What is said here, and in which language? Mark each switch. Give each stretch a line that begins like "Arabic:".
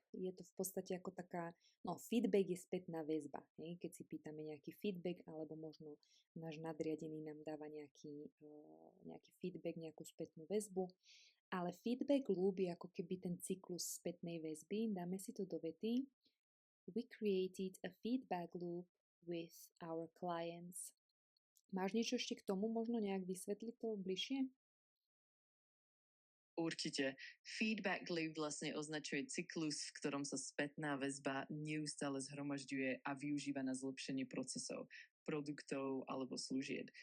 Slovak: Je to v podstate ako taká, feedback je spätná väzba. Hej? Keď si pýtame nejaký feedback, alebo možno náš nadriadený nám dáva nejaký feedback, nejakú spätnú väzbu. Ale feedback loop je ako keby ten cyklus spätnej väzby. Dáme si to do vety.
English: We created a feedback loop with our clients.
Slovak: Máš niečo ešte k tomu možno nejak vysvetliť to bližšie? Určite. Feedback loop vlastne označuje cyklus, v ktorom sa spätná väzba neustále zhromažďuje a využíva na zlepšenie procesov, produktov alebo služieb.